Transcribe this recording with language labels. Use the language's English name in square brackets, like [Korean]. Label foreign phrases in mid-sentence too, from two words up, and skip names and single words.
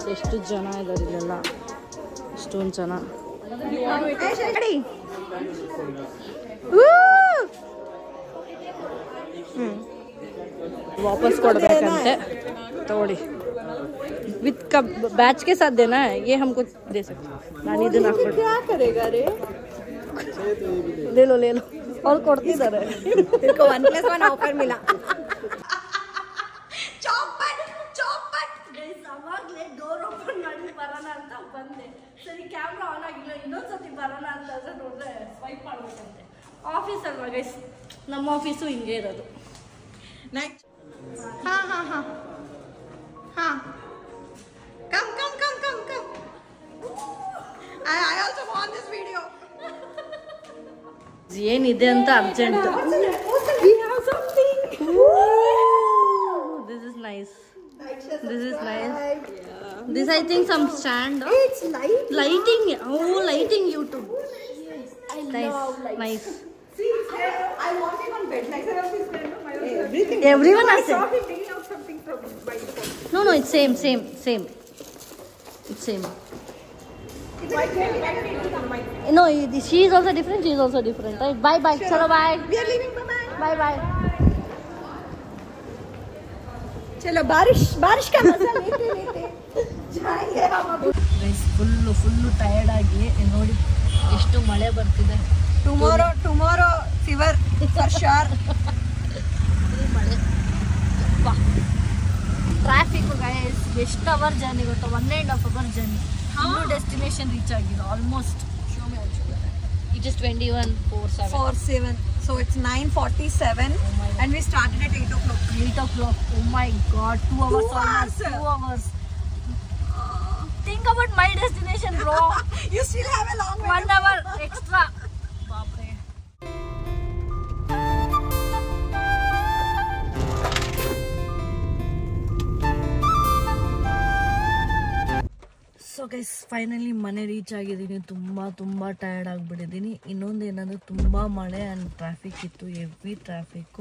[Kannada] ಎಷ್ಟು ಜನ ಇದ್ದಾರೆ ಇಲ್ಲೆಲ್ಲ, ಎಷ್ಟೊಂದು ಜನ. ವಾಪಸ್ ಕೊಡ್ಬೇಕಂತೆ, ತಗೊಳ್ಳಿ. [Hindi] विथ कप बैच के साथ देना, ये हमको दे सकते. [Kannada] ನಾನು ಇದನ್ನ ಹಾಕ್ಬಿಟ್ಟು [Hindi] क्या करेगा रे? ले लो [Kannada] ಅವ್ರು ಕೊಡ್ತಿದ್ದಾರೆ. [Hindi] 1+1 ऑफर मिला. [Kannada] ಆವಾಗಲೇ ಡೋರ್ ಓಪನ್ ಮಾಡಿ ಬರೋಣ ಅಂತ ಬಂದೆ. ಸರಿ ಕ್ಯಾಮ್ರಾ ಆನ್ ಆಗಿಲ್ಲ, ಇನ್ನೊಂದ್ಸತಿ ಬರೋಣ ಅಂತಂದ್ರೆ ನೋಡಿದ್ರೆ ಸ್ವೈಪ್ ಮಾಡ್ಬೇಕಂತೆ. ಆಫೀಸ್ ಅಲ್ವಾ ಗೈಸ್, ನಮ್ಮ ಆಫೀಸು ಹಿಂಗೆ ಇರೋದು. [English] ಹಾಂ ಹಾಂ ಹಾಂ ಹಾಂ come come come come come. I also want this video. [Kannada] ಏನಿದೆ ಅಂತ ಅರ್ಜೆಂಟ್. [English] We have something. This is nice. This is nice. This I think some stand. It's lighting. Oh, lighting YouTube. Nice. Nice. See, I want it on bed. Like I have this kind of everything. Everyone has it. Taking out something from my phone. No, it's same. It's same. No, she is also different. She is also different. Right? Bye bye. Chalo bye. We are leaving. Bye bye. [Hindi] चलो बारिश का मजा लेते जाएंगे हम अभी. [English] full tired [Kannada] ಆಗಿ ನೋಡಿ ಎಷ್ಟು ಮಳೆ ಬರ್ತಿದೆ. [English] tomorrow fever for sure. [Kannada] ಮಳೆ [English] traffic guys. [Kannada] ಎಷ್ಟು [English] hour journey [Kannada] ಗೊತ್ತಾ? [English] 1.5 hour journey. [Kannada] ಇನ್ನೂ [English] destination reach [Kannada] ಆಗಿದೆ ಆಲ್ಮೋಸ್ಟ್. [English] It is 21:47. So it's 9:47 and we started at 8 o'clock. 8 o'clock. Oh my god, 2 hours almost. 2 hours. Think about my destination, bro. You still have a long way. 1 hour extra. Baapre. so guys finally [Kannada] ಮನೆ ರೀಚ್ ಆಗಿದ್ದೀನಿ. ತುಂಬ ಟಯರ್ಡ್ ಆಗಿಬಿಟ್ಟಿದ್ದೀನಿ. ಇನ್ನೊಂದು ಏನಂದರೆ ತುಂಬ ಮಳೆ [English] and traffic [Kannada] ಇತ್ತು, [English] heavy traffic.